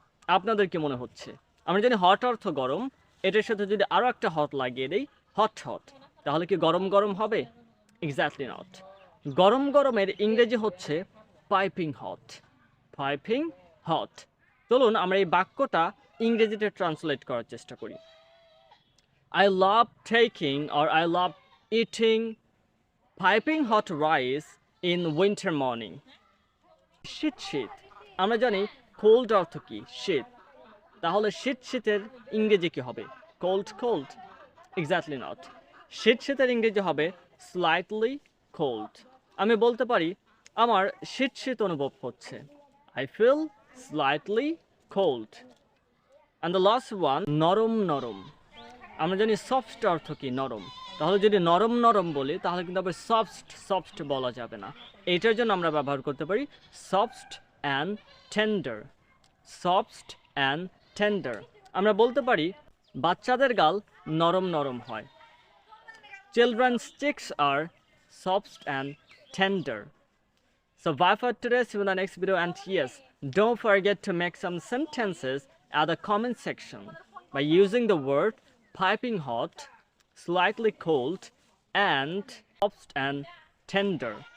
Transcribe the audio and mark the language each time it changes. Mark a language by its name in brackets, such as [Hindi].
[Bangla] আপনাদের কি মনে হচ্ছে? আমরা জানি হট অর্থ গরম, এটার সাথে যদি আরও একটা হট লাগিয়ে দেই, হট হট, তাহলে কি গরম গরম হবে? [English] Exactly not. [Bangla] গরম গরমের ইংরেজি হচ্ছে পাইপিং হট। Piping hot. চলুন আমরা এই বাক্যটা ইংরেজিতে ট্রান্সলেট করার চেষ্টা করি। [English] I love taking or I love eating piping hot rice in winter morning. [Bangla] শীত শীত, আমরা জানি কোল্ড অর্থ কি? শীত। তাহলে শীত শীতের ইংরেজি কি হবে? Cold cold? [English] Exactly not. [Bangla] শীত শীতের ইংরেজি হবে স্লাইটলি কোল্ড। আমি বলতে পারি আমার শীত শীত অনুভব হচ্ছে। [English] I feel slightly cold. And the last one, নরম নরম। [Bangla] আমরা জানি সফট অর্থ কি? নরম। তাহলে যদি নরম নরম বলি তাহলে কিন্তু আবার সফট সফট বলা যাবে না। এইটার জন্য আমরা ব্যবহার করতে পারি soft and tender. Soft and tender. আমরা বলতে পারি বাচ্চাদের গাল নরম নরম হয়। [English] Children's cheeks are soft and tender. So bye for today. See you in the next video. And yes, don't forget to make some sentences at the comment section by using the word piping hot, slightly cold, and soft and tender.